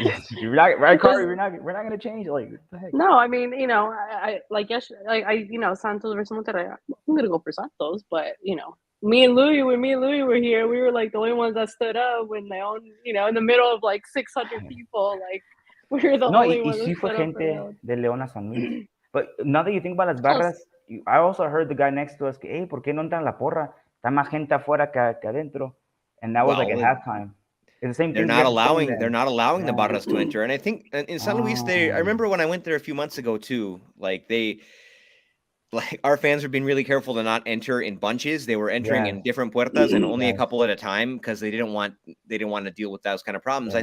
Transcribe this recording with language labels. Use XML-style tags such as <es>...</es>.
<en>You're not right, Carter. We're not gonna change. Like, what the heck? No, I mean, I like yesterday, like Santos versus Monterrey. I'm gonna go for Santos, but me and Louis were here, we were like the only ones that stood up when they own, in the middle of like 600 people. Like we were the only ones.</en> <es>Sí fue gente de León a San Luis.</es> <en>But now that you think about</en> <es>las barras,</es> <en>I also heard the guy next to us, hey,</en> <es>¿por qué no entran la porra? Está más gente afuera que adentro.</es> <en>And that was like at halftime. It's the same thing. They're not allowing the barras to enter. And I think in San Luis, I remember when I went there a few months ago too, like our fans were being really careful to not enter in bunches. They were entering in different puertas and only a couple at a time because they didn't want to deal with those kind of problems.</en>